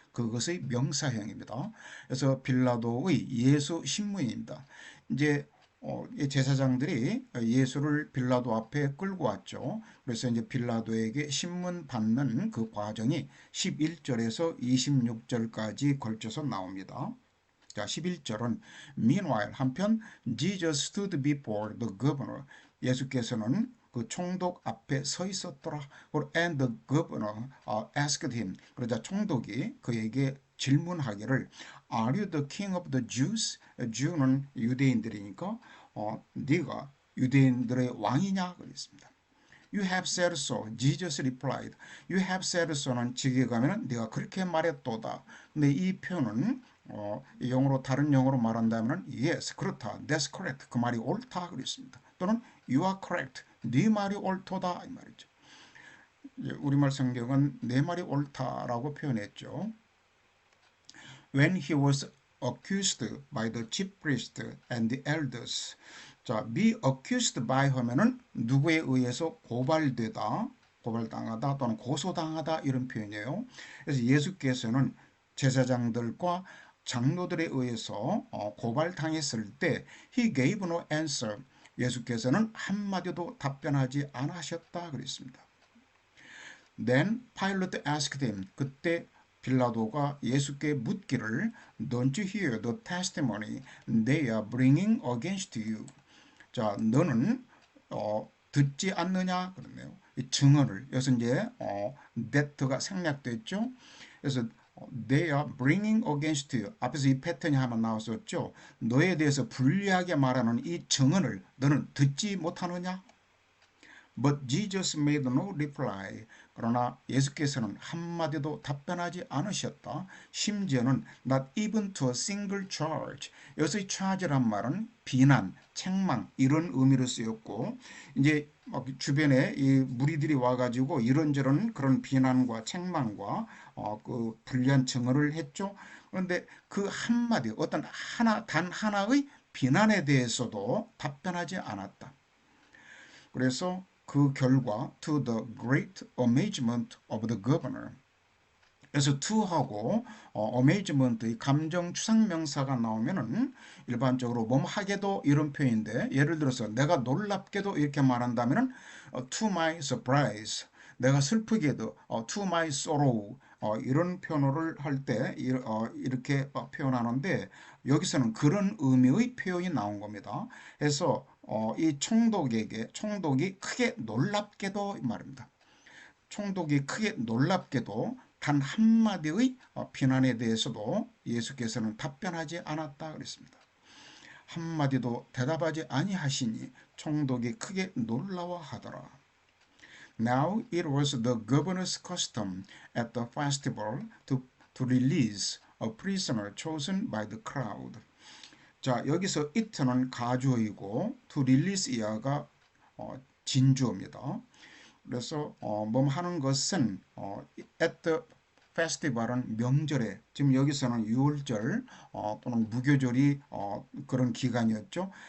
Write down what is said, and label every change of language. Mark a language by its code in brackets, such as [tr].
[ko] 그것의 명사형입니다. 그래서 빌라도의 예수 신문입니다. 이제 제사장들이 예수를 빌라도 앞에 끌고 왔죠. 그래서 이제 빌라도에게 신문 받는 그 과정이 11절에서 26절까지 걸쳐서 나옵니다. 자, 11절은 [en] Meanwhile [ko] 한편 [en] Jesus stood before the governor. [ko] 예수께서는 그 총독 앞에 서 있었더라. [en] And the governor asked him. [ko] 그러자 총독이 그에게 질문하기를 [en] Are you the king of the Jews? [ko] Jew는 유대인들이니까 네가 유대인들의 왕이냐 그랬습니다. [en] You have said so. Jesus replied. You have said so [ko] 는 직에 가면은 네가 그렇게 말했도다. 근데 이 표현은 영어로 다른 영어로 말한다면 yes, 그렇다. [en] That's correct. [ko] 그 말이 옳다 그랬습니다. 또는 [en] you are correct. [ko] 네 말이 옳도다 이 말이죠. 우리말 성경은 내 말이 옳다라고 표현했죠. [en] When he was accused by the chief priest and the elders. [ko] 자, [en] be accused by [ko] 하면은 누구에 의해서 고발되다, 고발당하다 또는 고소당하다 이런 표현이에요. 그래서 예수께서는 제사장들과 장로들에 의해서 고발당했을 때 [en] he gave no answer. [ko] 예수께서는 한마디도 답변하지 않으셨다 그랬습니다. [en] Then Pilate asked him. [ko] 그때 빌라도가 예수께 묻기를 [en] Don't you hear the testimony they are bringing against you? [ko] 자, 너는 듣지 않느냐 그러네요. 이 증언을 여기서 이제 that가 생략됐죠. 그래서 [en] they are bringing against you. [ko] 앞에서 이 패턴이 한번 나왔었죠. 너에 대해서 불리하게 말하는 이 증언을 너는 듣지 못하느냐? [en] But Jesus made no reply. [ko] 그러나 예수께서는 한마디도 답변하지 않으셨다. 심지어는 [en] not even to a single charge. [ko] 여기서 charge란 말은 비난, 책망 이런 의미로 쓰였고 이제 주변에 이 무리들이 와가지고 이런저런 그런 비난과 책망과 그 불리한 증언을 했죠. 그런데 그 한마디 어떤 단 하나의 비난에 대해서도 답변하지 않았다. 그래서 그 결과 [en] to the great amazement of the governor. [ko] 그래서 to하고 amazement의 감정 추상명사가 나오면은 일반적으로 뭐하게도 이런 표현인데 예를 들어서 내가 놀랍게도 이렇게 말한다면은 [en] to my surprise. [ko] 내가 슬프게도 [en] to my sorrow. [ko] 이런 표현을 할 때 이렇게 표현하는데 여기서는 그런 의미의 표현이 나온 겁니다. 그래서 이 총독이 크게 놀랍게도 말입니다. 총독이 크게 놀랍게도 단 한마디의 비난에 대해서도 예수께서는 답변하지 않았다 그랬습니다. 한마디도 대답하지 아니하시니 총독이 크게 놀라워하더라. [en] Now it was the governor's custom at the festival to release a prisoner chosen by the crowd. [ko] 자, 여기서 it는 가주어이고 to release 이하가 진주어입니다. 그래서 뭐 하는 것은 [en] at the festival [ko] 은 명절에, 지금 여기서는 유월절 또는 무교절이 그런 기간이었죠.